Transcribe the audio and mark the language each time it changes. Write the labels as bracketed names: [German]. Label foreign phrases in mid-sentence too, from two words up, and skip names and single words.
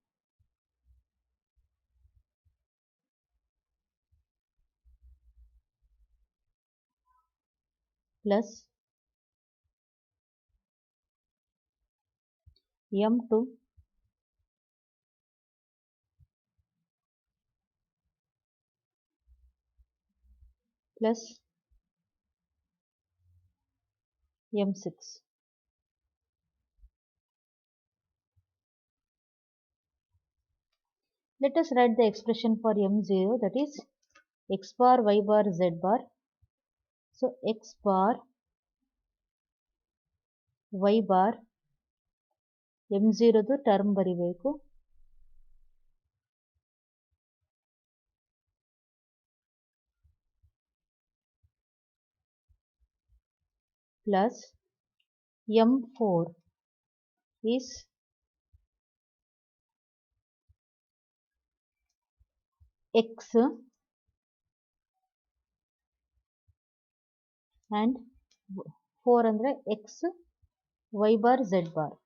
[English] plus M2 plus M6. Let us write the expression for M0, that is X bar, Y bar, Z bar. So X bar, Y bar, [Kannada] M0 ದು ಟರ್ಮ್ ಬರಿಬೇಕು, [English] plus M4 is X and 4 ಅಂದ್ರೆ X, Y bar, Z bar.